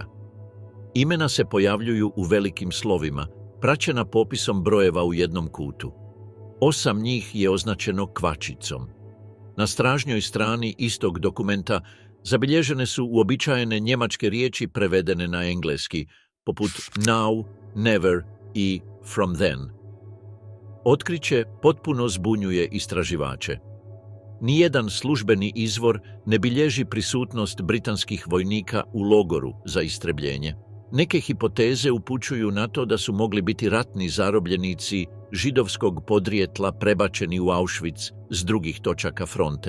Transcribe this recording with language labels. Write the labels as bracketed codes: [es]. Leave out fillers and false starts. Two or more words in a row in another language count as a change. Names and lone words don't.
[hr] Imena se pojavljuju u velikim slovima, praćena popisom brojeva u jednom kutu. 8 njih je označeno kvačicom. Na stražnjoj strani istog dokumenta Zabilježene su uobičajene njemačke riječi prevedene na engleski, poput [en] now, never [hr] i [en] from then. [hr] Otkriće potpuno zbunjuje istraživače. Nijedan službeni izvor ne bilježi prisutnost britanskih vojnika u logoru za istrebljenje. Neke hipoteze upućuju na to da su mogli biti ratni zarobljenici židovskog podrijetla prebačeni u Auschwitz s drugih točaka fronte.